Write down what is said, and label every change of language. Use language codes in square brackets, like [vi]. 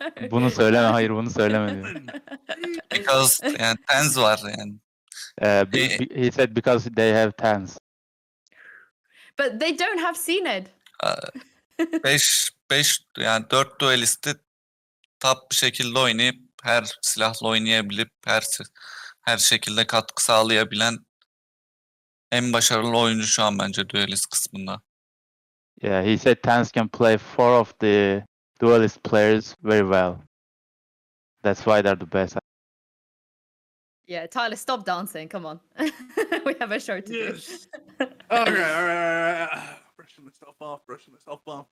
[tr] Bunu söyleme, hayır bunu söyleme diyor. [en] Because [tr] yani tens var yani. [en] He said because they have tens. But they don't have cNed. [tr] 5 yani 4 duelisti top bir şekilde oynayıp her silahla oynayabilip her şekilde katkı sağlayabilen en başarılı oyuncu şu an bence duelist kısmında. [en] Yeah, he said tens can play 4 of the duelist players very well. That's why they're the best. Yeah, Tyler, stop dancing. Come on. We have a show to Yes. do. All right. Brushing myself off.